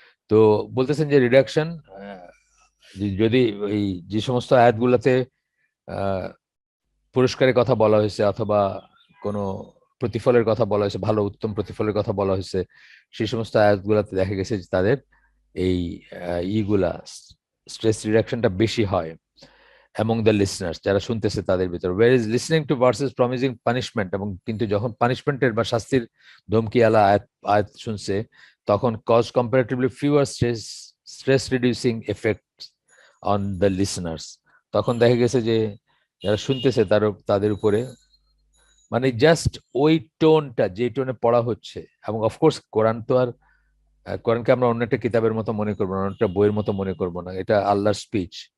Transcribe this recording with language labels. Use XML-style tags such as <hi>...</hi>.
<bn>তো বলতেছেন যে রিডাকশন, যদি এই যে সমস্ত আয়াতগুলোতে আহ পুরস্কারের কথা বলা হয়েছে অথবা কোনো প্রতিফলের কথা বলা হয়েছে, ভালো উত্তম প্রতিফলের কথা বলা হয়েছে, সেই সমস্ত আয়াতগুলোতে দেখা গেছে যে তাদের এই ইগুলা স্ট্রেস রিডাকশনটা বেশি হয়</bn> <en>among the listeners,</en> <bn>যারা শুনতেছে তাদের ভিতর।</bn> <en>whereas listening to verses promising punishment,</en> <bn>এবং কিন্তু যখন পানিশমেন্টের বা শাস্তির ধমকি আলা আয়াত আয়াত শুনছে, তখন</bn> <en>cause comparatively fewer stress reducing effects on the listeners।</en> <bn>তখন দেখা গেছে যে যারা শুনতেছে তাদের উপরে, মানে জাস্ট ওই টোনটা, যে টোনে পড়া হচ্ছে, এবং অফকোর্স কোরআন তো আর কোরআনকে আমরা অন্য একটা কিতাবের মতো মনে করবো না, অন্য একটা বইয়ের মতো মনে করবো না, এটা আল্লাহর স্পিচ।</bn>